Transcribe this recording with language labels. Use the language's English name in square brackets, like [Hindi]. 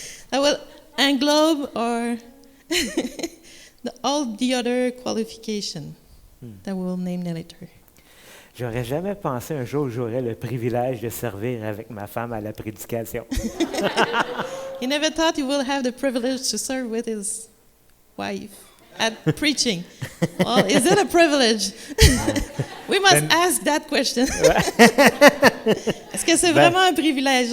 [English] That will englobe all the other qualification that we will name later. [French] J'aurais jamais pensé un jour que j'aurais le privilège de servir avec ma femme à la prédication. [English] He never thought he will have the privilege to serve with his wife at preaching. Well, is it a privilege? We must ask that question. [French] Est-ce que c'est vraiment un privilège?